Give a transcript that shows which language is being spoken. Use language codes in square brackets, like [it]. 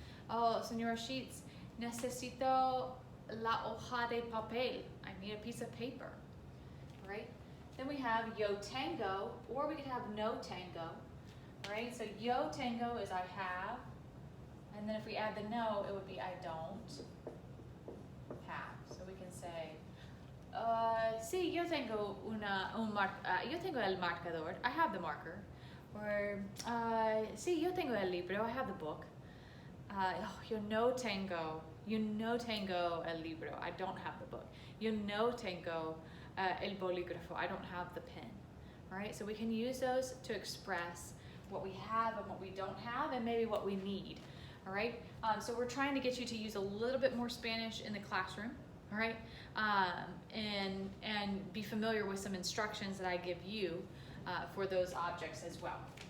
[es] Oh, Señora Sheets, necesito la hoja de papel. [en] I need a piece of paper, right? Then we have [es] yo tengo, [en] or we could have [es] no tengo, [en] right? So yo tengo is I have, and then if we add the no, it would be I don't have. So we can say, [es] sí, yo tengo yo tengo el marcador. [en] I have the marker. Or, [es] sí, yo tengo el libro. [en] I have the book. [es] Yo no tengo el libro. [en] I don't have the book. [es] Yo no tengo el bolígrafo. [en] I don't have the pen. All right, so we can use those to express what we have and what we don't have, and maybe what we need. All right, so we're trying to get you to use a little bit more Spanish in the classroom. All right, and be familiar with some instructions that I give you for those objects as well.